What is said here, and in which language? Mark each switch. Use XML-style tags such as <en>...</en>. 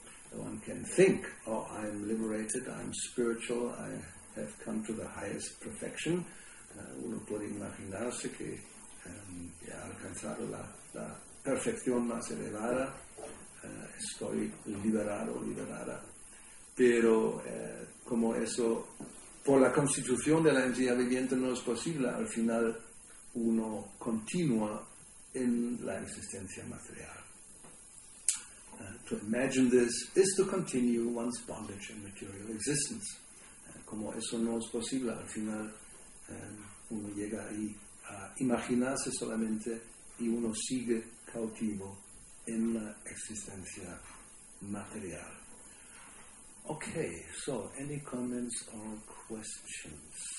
<en>One can think, oh, I am liberated, I am spiritual, I have come to the highest perfection.</en> <es>Uno puede imaginarse que ha alcanzado la perfección más elevada, estoy liberado, liberada. Pero como eso, por la constitución de la entidad viviente no es posible, al final uno continúa en la existencia material.</es> <en>To imagine this is to continue one's bondage in material existence.</en> <es>Como eso no es posible, al final uno llega ahí a imaginarse solamente y uno sigue cautivo en la existencia material.</es> <en>Okay, so any comments or questions?</en>